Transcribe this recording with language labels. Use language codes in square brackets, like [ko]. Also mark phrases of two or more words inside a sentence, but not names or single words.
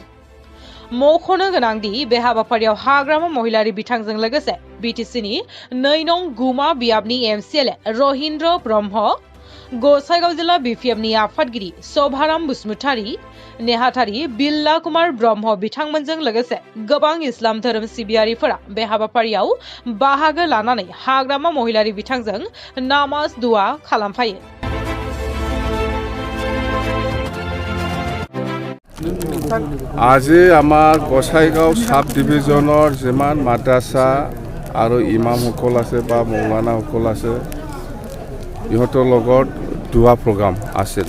[brx] मख'नो गोनांदि बे हाबाफारियाव हाग्रामा महिलारि बिथांजों लोगोसे बिटिसिनि 2 नं गुमा बियाबनि एमसिएलए रहिन्द्र ब्रह्म, गसाइगाव जिल्ला बिपिएफनि आफादगिरि शभाराम बसुमतारी, नेहाथारि बिल्ला कुमार ब्रह्म बिथांमोनजों लोगोसे गोबां इस्लाम धोरोम सिबियारिफोरा बे हाबाफारियाव बाहागो लानानै हाग्रामा महिलारि बिथांजों नामाज दुआ खालामफायो। [as] আজি আমাৰ গসাইগাঁও [en] sub division [as] যিমান মাদ্ৰাছা আৰু ইমামসকল আছে বা মৌলানাসকল আছে ইহঁতৰ লগত দুৱা প্ৰগ্ৰাম আছিল।